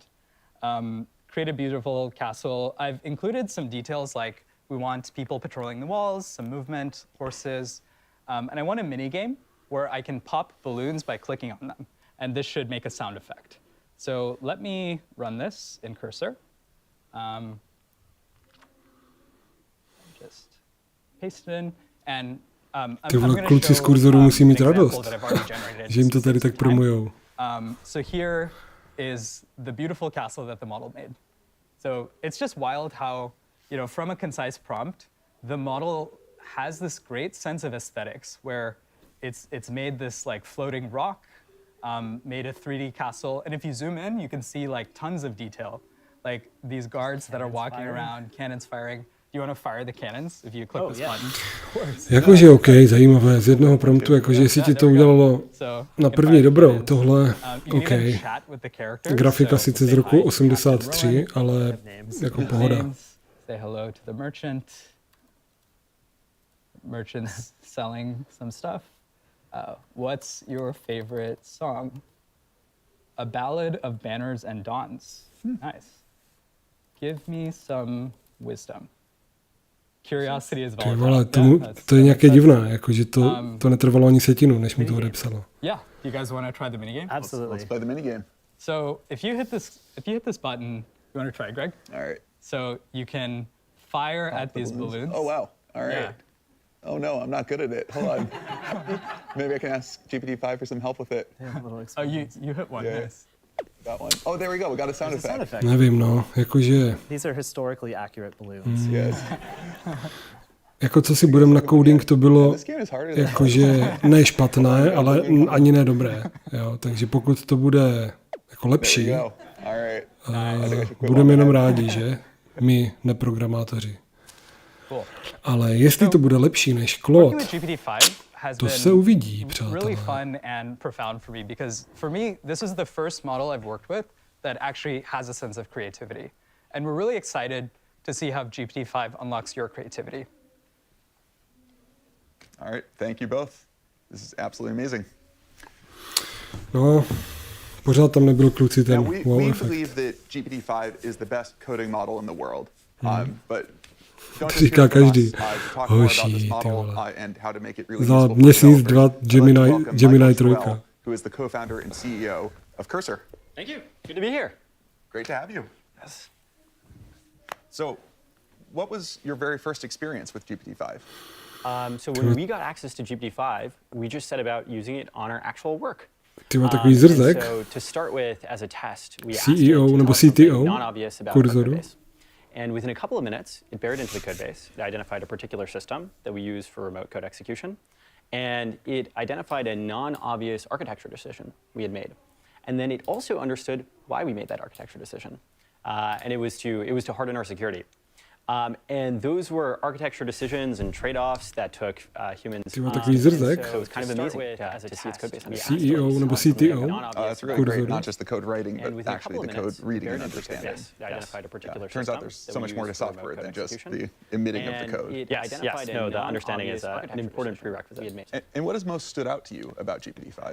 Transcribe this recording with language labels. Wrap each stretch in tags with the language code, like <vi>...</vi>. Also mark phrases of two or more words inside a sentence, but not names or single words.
<en>Create a beautiful castle. I've included some details like we want people patrolling the walls, some movement, horses, and I want a mini game where I can pop balloons by clicking on them. And this should make a sound effect. So let me run this in cursor. Just paste it in, and</en> <cs>ty vole, kluci z kurzoru musí mít radost, že jim to tady tak promujou.</cs> <en>So here is the beautiful castle that the model made. So it's just wild how, from a concise prompt, the model has this great sense of aesthetics where it's made this like floating rock, made a 3D castle, and if you zoom in, you can see like tons of detail, like these guards that are walking around, cannons firing. Do you want to fire the cannons if you click this button? Of course.</en> <cs>Jakože OK, zajímavé, z jednoho promptu, jakože jestli ti to udělalo na první dobrou, tohle, OK. Grafika sice z roku 83, ale jako pohoda.</cs> <en>Say hello to the merchant. Merchant's selling some stuff. What's your favorite song? A Ballad of Banners and Dawns. Nice. Give me some wisdom. Curiosity is volatile.</en> <cs>Vole, to je nějaké divné, jakože to netrvalo ani setinu, než mu to odepsalo.</cs> <en>Yeah, you guys want to try the minigame? Absolutely. Let's play the minigame. So if you hit this button, you want to try, Greg? All right. So you can fire at these balloons. Oh wow! All right. Yeah. Oh no, I'm not good at it. Hold on. Maybe I can ask GPT-5 for some help with it. Oh, you hit one. Yeah. Nice. Got one. Oh, there we go. We got a sound effect.</en> <cs>Nevím, no, jakože...</cs> <en>These are historically accurate balloons. Yes.</en> <cs>Jako co si budem na coding, to bylo jakože ne špatné, ale ani ne dobré. Jo, takže pokud to bude jako lepší, budeme jenom rádi, že? My, neprogramátoři. Ale jestli to bude lepší než Claude, to se uvidí, přátelé.</cs> <en>Really fun and profound for me because for me this is the first model I've worked with that actually has a sense of creativity. And we're really excited to see how GPT-5 unlocks your creativity. All right, thank you both. This is absolutely amazing.</en> <cs>No, pořád tam nebyl kluci ten</cs> <en>Now, wow we</en> <cs>efekt.</cs> <en>believe that GPT-5 is the best coding model in the world, but don't</en> <cs>To</cs> <en>just</en> <cs>říká</cs> <en>hear from us,</en> <cs>každý.</cs> <en>to talk more about this</en> <cs>Hoší, ty</cs> <en>model</en> <cs>vole.</cs> <en>and how to make it really</en> <cs>Za</cs> <en>useful for</en> <cs>měsíc,</cs> <en>developers.</en> <cs>dva,</cs> <en>I'd like to welcome</en> <cs>Gemini</cs> <en>Michael</en> <cs>3.</cs> <en>Joel, who is the co-founder and CEO of Cursor. Thank you. Good to be here. Great to have you. Yes. So, what was your very first experience with GPT-5? So when we got access to GPT-5, we just set about using it on our actual work.</en> <cs>Ty má takový</cs> <en>And</en> <cs>zrzek.</cs> <en>so to start with, as a test, we asked it</en> <cs>CEO</cs> <en>to</en> <cs>nebo</cs> <en>tell us something</en> <cs>CTO</cs> <en>non-obvious about our</en> <cs>kurzoru.</cs> <en>codebase. And within a couple of minutes, it buried into the codebase. It identified a particular system that we use for remote code execution. And it identified a non-obvious architecture decision we had made. And then it also understood why we made that architecture decision. And it was to harden our security. And those were architecture decisions and trade-offs that took humans.</en> <cs>Ty má takový zrzek.</cs> <en>So it was kind of amazing to see its code base.</en> <cs>CEO nebo CTO.</cs> <en>That's really great, not just the code writing, but actually the code reading and understanding. Turns out there's so much more to software than just the emitting of the code. Yes, no, the understanding is an important prerequisite. And what has most stood out to you about GPT-5?</en>